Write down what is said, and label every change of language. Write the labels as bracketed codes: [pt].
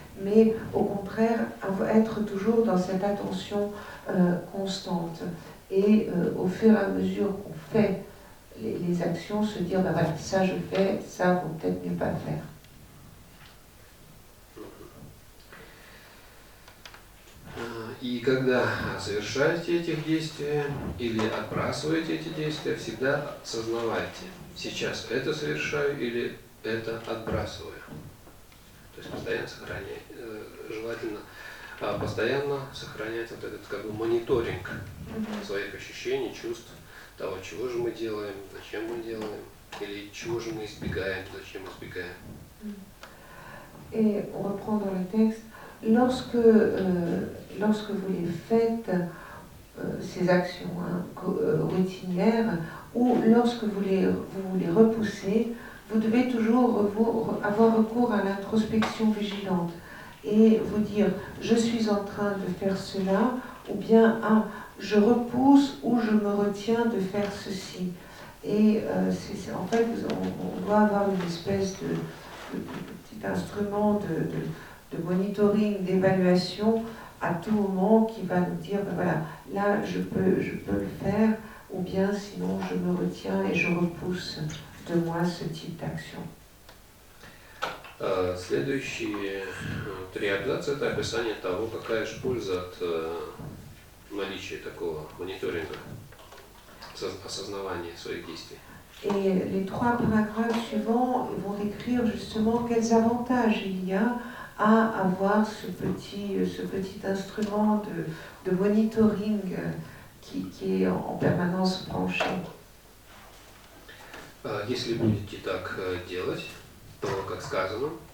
[fr] Mais au contraire, être toujours dans cette attention constante. Et au fur et à mesure qu'on fait les actions, se dire, ben voilà, ça je fais, ça vaut peut-être mieux pas le faire. [ru] И когда совершаете этих действий или отбрасываете эти действия, всегда осознавайте, сейчас это совершаю или это отбрасываю. То есть постоянно сохранять, желательно постоянно сохранять вот этот как бы мониторинг своих ощущений, чувств, того, чего же мы делаем, зачем мы делаем, или чего же мы избегаем, зачем избегаем. [fr] Et on reprend dans le texte, lorsque vous les faites, ces actions routinières, ou lorsque vous les repoussez, vous devez toujours avoir recours à l'introspection vigilante et vous dire je suis en train de faire cela, ou bien je repousse ou je me retiens de faire ceci. Et en fait, on doit avoir une espèce de petit instrument de monitoring, d'évaluation à tout moment qui va nous dire ben voilà, là je peux le faire, ou bien sinon je me retiens et je repousse de moi ce type d'action. [ru] Следующие 3 абзаца – это описание того, какая же польза от наличия такого мониторинга, осознавания своих действий. [fr] Et les 3 paragraphes suivants vont décrire justement quels avantages il y a à avoir ce petit instrument de monitoring qui est en permanence branché. [ru] Если будете так делать, то, как сказано,